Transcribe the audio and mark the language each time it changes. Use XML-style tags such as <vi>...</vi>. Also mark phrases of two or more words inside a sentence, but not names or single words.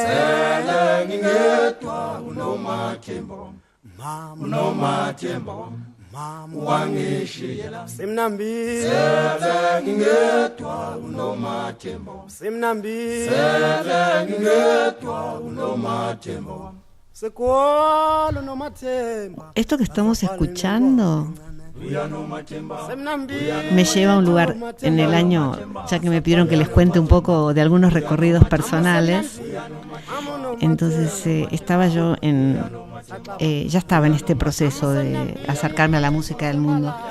<zu>sele ngingedwa unomathemba unomathemba wangishila Simnambi sele ngingedwa unomathemba Simnambi sele ngingedwa unomathemba Sekolo nomathemba</zu> <es>Esto que estamos escuchando</es> <zu>Simnambi</zu> <es>me lleva a un lugar en el año, ya que me pidieron que les cuente un poco de algunos recorridos personales. Entonces estaba yo ya estaba en este proceso de acercarme a la música del mundo.</es>